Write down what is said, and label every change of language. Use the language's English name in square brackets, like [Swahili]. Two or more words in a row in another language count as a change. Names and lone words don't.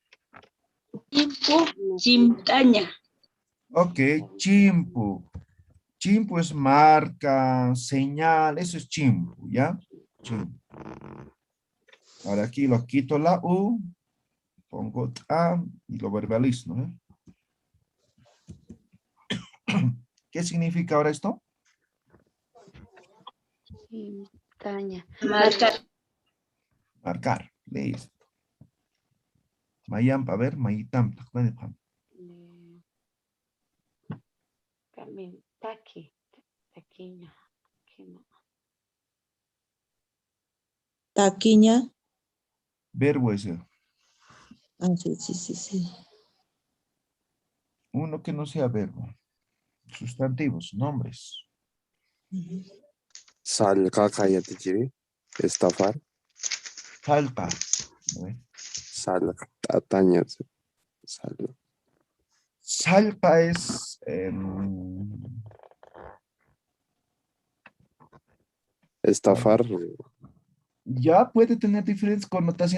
[Spanish] Tipo, [Aymara] chimtaña. [Spanish] Ok, chimpu. Chimpu es marca, señal, eso es chimpu, ¿ya? Chimpu. Ahora aquí lo quito la U, pongo A y lo verbalizo, ¿no? ¿Qué significa ahora esto? [Aymara] Irintaña. [Spanish] Marcar. Marcar, listo. Mayam, a ver, mayitam, [Aymara] Taqui. Taquiña. Taquiña. [Spanish] verbo ese. Ah, sí, sí, sí, sí. Uno que no sea verbo. Sustantivos, nombres. [Aymara] Salqaqa yatichiri. [Spanish] Estafar. Falta. A ver. [Aymara] Salqataña. [Spanish] Salpa es Estafar. ya puede tener diferentes connotaciones.